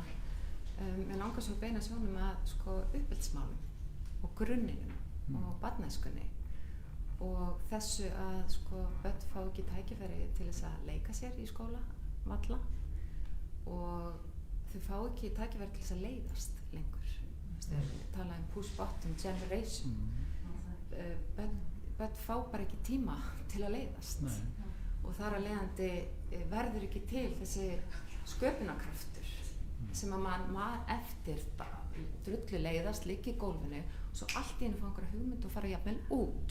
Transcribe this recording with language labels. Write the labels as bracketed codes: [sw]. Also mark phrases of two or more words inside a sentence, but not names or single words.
[is] Mér langar svo að beina sjónum að uppeldismálum og grunninum og barnæskunni og þessu að börn fá ekki tækifæri til þess að leika sér í skóla, valla, og þau fá ekki tækifæri til þess að leiðast lengur. Við tala [en] push-button generation. [is] Börn fá bara ekki tíma til að leiðast. Og þar að leiðandi verður ekki til þessi sköpunarkraftur sem að maður eftir drullu leiðast, ligga í gólfinu og svo allt í einu fá einhverja hugmynd og fara jafnvel út.